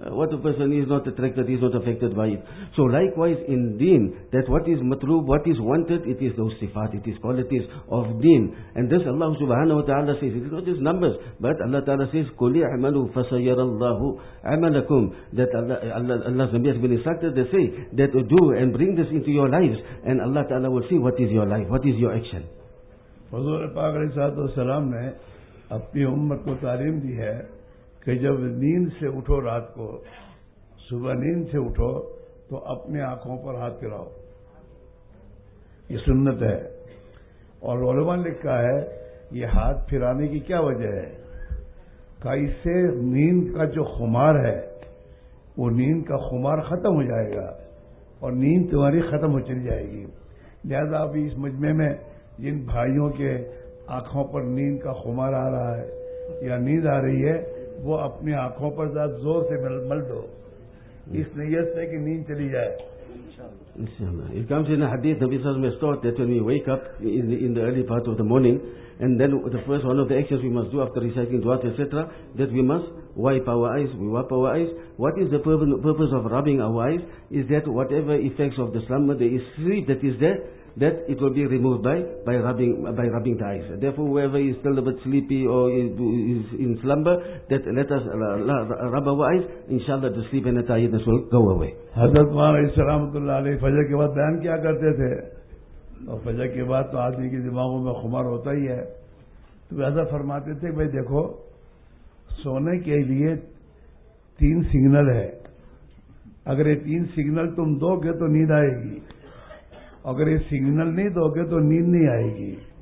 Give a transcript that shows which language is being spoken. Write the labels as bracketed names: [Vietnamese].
[English] What a person is not attracted, is not affected by it. So likewise in deen, that what is matlub, what is wanted, it is those sifat, it is qualities of deen. And this Allah subhanahu wa ta'ala says, it is not just numbers, but Allah ta'ala says, [Arabic] قُلِ اعْمَلُوا فَسَيَرَ اللَّهُ عَمَلَكُمْ. [English] That Allah's Nabi has been instructed, they say, that do and bring this into your lives, and Allah Ta'ala will see what is your life, what is your action. [Urdu] حضور پاک علیہ الصلوۃ والسلام نے اپنی امت کو تعلیم دی ہے کہ جب نیند سے اٹھو رات کو, صبح نیند سے اٹھو تو اپنے آنکھوں پر ہاتھ پھراؤ, یہ سنت ہے. اور علماء نے لکھا ہے یہ ہاتھ پھرانے کی کیا وجہ ہے, کہ اس سے نیند کا جو خمار ہے وہ نیند کا خمار ختم ہو جائے گا اور نیند تمہاری ختم ہو چلی جائے گی. لہذا ابھی اس مجمع میں جن بھائیوں کے آنکھوں پر نیند کا خمار آ رہا ہے یا نیند آ رہی ہے, وہ اپنی آنکھوں پر ذات زور سے مل دو اس نیت سے کہ نیند چلی جائے. [English] It comes in a hadith, Nabi Sallallahu Alaihi Wasallam has taught that when we wake up in the early part of the morning, and then the first one of the actions we must do after reciting du'a, etc., that we must wipe our eyes. What is the purpose of rubbing our eyes? Is that whatever effects of the slumber, the sleep that is there, that it will be removed by rubbing the eyes. Therefore, whoever is still a bit sleepy or is in slumber, that let us rub our eyes, inshallah the sleep and the tiredness will go away. [Urdu] حضرت مولانا علیہ السلام علیہ فجر کے بعد بیان کیا کرتے تھے, اور فجر کے بعد تو آدمی کے دماغوں میں خمار ہوتا ہی ہے, تو حضرت فرماتے تھے بھائی دیکھو سونے کے لیے تین سگنل ہے, اگر یہ تین سگنل تم دو گے تو نیند آئے گی, اگر یہ سگنل نہیں دو گے تو نیند نہیں آئے گی.